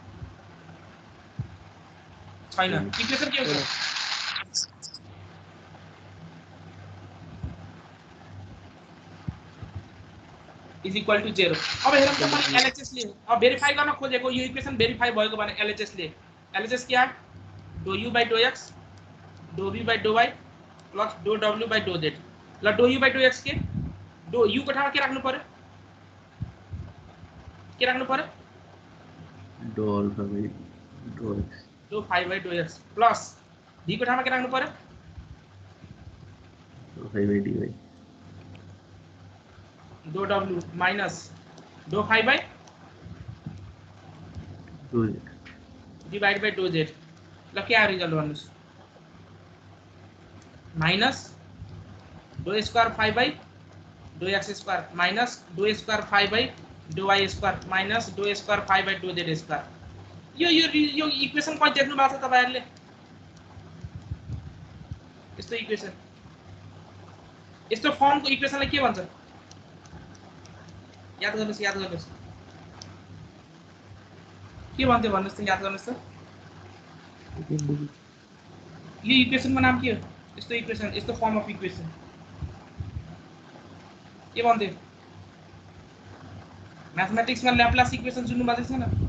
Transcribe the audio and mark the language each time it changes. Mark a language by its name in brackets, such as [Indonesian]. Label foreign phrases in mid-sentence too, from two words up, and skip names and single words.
[Nepali] छैन इक्वेसन के हो इज इक्वल टु 0 अब हेरौं त मैले एलएचएस ले अब भेरिफाई गर्न खोजेको यो इक्वेसन भेरिफाई भएको भने एलएचएस ले एलएचएस के आ [English] dou u by dou x dou v by dou y plus dou w by dou z [Nepali] ल [English] dou u by dou x [Nepali] के dou u को ठाउँमा के राख्नु पर्यो [English] dou alpha by dou x dou phi by dou x plus v [Nepali] को ठाउँमा के राख्नु पर्यो [English] dou phi by dy dou w minus dou phi by dou z divided by dou z [Nepali] ल के आ रिजल्ट भन्नुस् [English] minus dou square phi by dou x square minus dou square phi by dou y square minus dou square phi by dou z square [Nepali] यो इक्वेसन कति देख्नु भएको छ तपाईहरुले यस्तो इक्वेसन यस्तो फर्मको इक्वेसनलाई के भन्छ याद गर्नुस् के भन्थे भन्नुस् त याद गर्नुस् त यो इक्वेसनको नाम के हो यस्तो इक्वेसन यस्तो [English] form of equation [Nepali] के भन्थे म्याथमेटिक्समा [English] Laplace equation [Nepali] सुन्नु भएको छैन